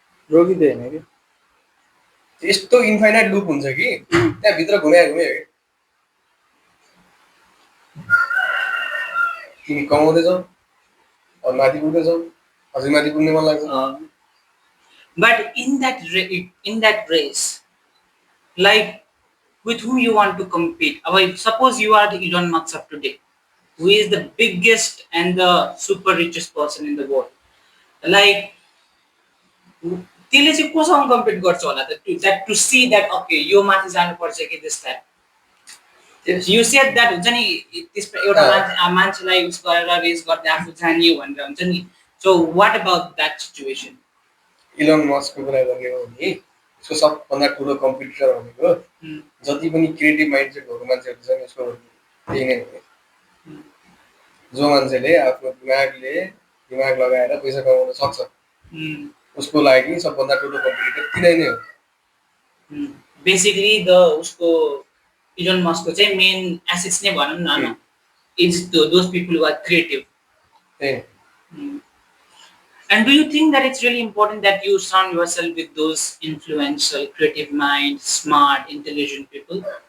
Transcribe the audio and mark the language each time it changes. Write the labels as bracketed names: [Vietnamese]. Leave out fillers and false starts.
[Nepali] रोकिँदैन कि यस्तो infinite loop हुन्छ कि त्यहाँभित्र घुम्यो कि तिमी कमाउँदैछौ अरू माथि पुग्दैछौ अझै माथि पुग्ने मन लाग्छ [English] But in that race, like with whom you want to compete? Suppose you are the Elon Musk of today, who is the biggest and the super richest person in the world. [Nepali] Like, त्यसले चाहिँ कोसँग compete गर्छ होला त [English] to see that okay [Nepali] यो माथि जानुपर्छ कि [English] this time. You said that [Nepali] हुन्छ नि त्यस एउटा मान्छेलाई उस गरेर रेस गर्दै आफू जानियो भनेर हुन्छ नि [English] so what about that situation? [Nepali] Elon मस्कको कुरा गर्ने हो भने उसको सबभन्दा ठुलो कम्पिटिटर भनेको जति पनि क्रिएटिभ माइन्डसेट भएको मान्छेहरू छन् यसको त्यही नै हो जो मान्छेले आफ्नो दिमाग लगाएर पैसा कमाउन सक्छ उसको लागि सबभन्दा ठुलो कम्पिटिटर तिनै नै हो बेसिकली उसको इलोन मस्कको चाहिँ मेन एसेट्स नै भनौँ न [English] Is those people who are creative And do you think that it's really important that you surround yourself with those influential, creative mind, smart, intelligent people?